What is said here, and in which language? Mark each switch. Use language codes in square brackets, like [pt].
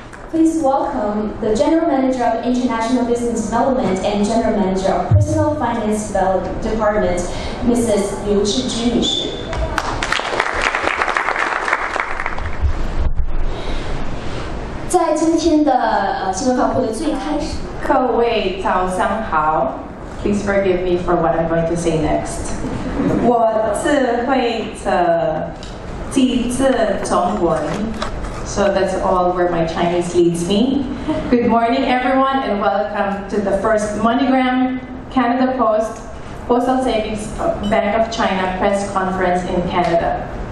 [en] Please welcome the General Manager of International Business Development and General Manager of Personal Finance Department, Mrs. [zh] Liu Zhiju 女士。在今天的新闻发布会的最开始。各位早上好 [en] ，Please forgive me for what I'm going to say next. [zh] 我只会记着中文 [en] ，so that's all where my Chinese leads me. Good morning, everyone, and welcome to the first Moneygram Canada Post Postal Savings Bank of China press conference in Canada.